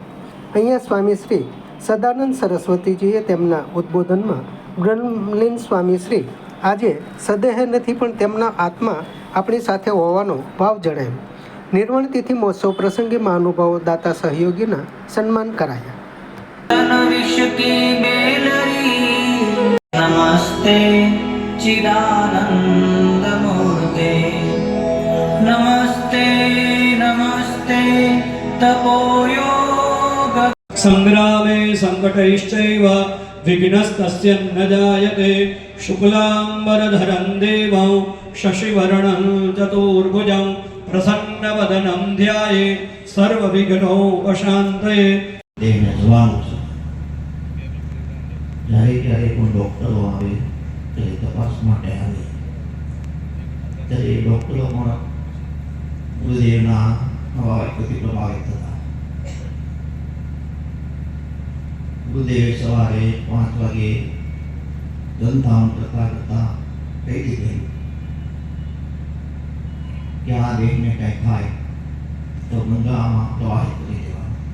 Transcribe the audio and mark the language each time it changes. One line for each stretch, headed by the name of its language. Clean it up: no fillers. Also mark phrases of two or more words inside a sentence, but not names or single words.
Gujarati: અહીંયા સ્વામી શ્રી સદાનંદ સરસ્વતીજીએ તેમના ઉદ્બોધનમાં બ્રહ્મલીન સ્વામી શ્રી આજે સદેહ નથી પણ તેમના આત્મા આપણી સાથે હોવાનો ભાવ જણાવ્યો. નિર્વાણ તિથિ મહોત્સવ પ્રસંગે મહાનુભાવો દાતા સહયોગીના સન્માન કરાયા.
Sanskrit: नमस्ते चिदानंद मूर्ते नमस्ते नमस्ते तपोयोग संग्रामे संकटैश्चैव विघ्नस्तस्य न जायते शुक्लांबरधरं देवं शशिवर्णं चतुर्भुजं प्रसन्नवदनं ध्याये सर्वविघ्नोपशान्तये.
Gujarati: देवने જોવાનું છે. જ્યારે કોઈ ડૉક્ટરો આવે ત્યારે તપાસ માટે આવે ત્યારે એ ડૉક્ટરો પણ ગુરુદેવના વાક્યથી પ્રભાવિત હતા. ગુરુદેવે સવારે 5 વાગે જનતાઓને કરતા કહી દીધેલું કે આ દેહને કંઈ થાય તો ગંગામાં પ્રવાહિત કરી દેવાનું.